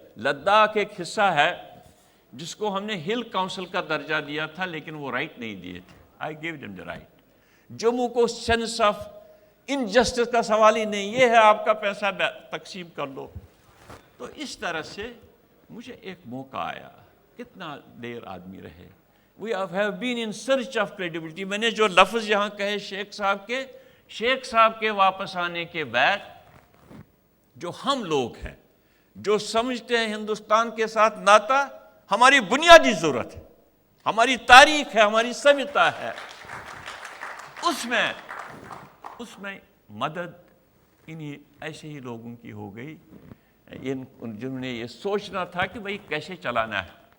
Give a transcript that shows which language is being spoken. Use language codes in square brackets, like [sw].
[ur] لداخ ایک حصہ ہے جس کو ہم نے ہل کاؤنسل کا درجہ دیا تھا، لیکن وہ رائٹ نہیں دیے تھے. [en] I gave them the right. [ur] جموں کو سینس آف انجسٹس کا سوال ہی نہیں، یہ ہے آپ کا پیسہ تقسیم کر لو. تو اس طرح سے مجھے ایک موقع آیا. کتنا دیر آدمی رہے. [en] We have been in search of credibility. [ur] میں نے جو لفظ یہاں کہے شیخ صاحب کے واپس آنے کے بعد، جو ہم لوگ ہیں، جو سمجھتے ہیں ہندوستان کے ساتھ ناطہ ہماری بنیادی ضرورت ہے، ہماری تاریخ ہے، ہماری سویتا ہے، اس میں مدد انہی ایسے ہی لوگوں کی ہو گئی جنہوں نے یہ سوچنا تھا کہ بھئی کیسے چلانا ہے.